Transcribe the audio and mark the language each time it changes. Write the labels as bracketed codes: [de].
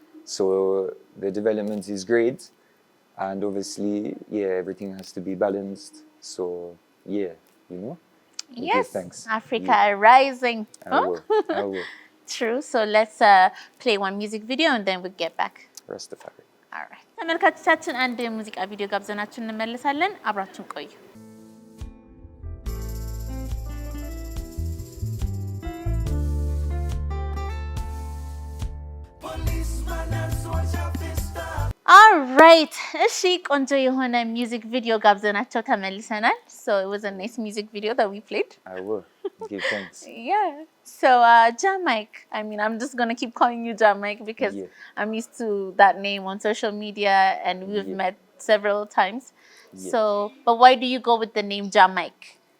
[en] So the development is great. And obviously, yeah, everything has to be balanced. So, yeah, you know. We Yes, give thanks. Africa rising. I will. I will. True. So let's play one music video and then we'll get back. Rastafari. All right. [am] ተመልካቾቻችን አንድ የሙዚቃ ቪዲዮ ጋብዘናችሁ እንመለሳለን። አብራችሁን ቆዩ። Alright, እሺ ቆንጆ የሆነ ሚውዚክ ቪዲዮ ጋብዘናቸው ተመልሰናል. [en] So it was a nice music video that we played. I will. Give thanks. Yeah. So Jamaica, I mean I'm just going to keep calling you Jamaica because I'm used to that name on social media and we've met several times. So but why do you go with the name Jamaica?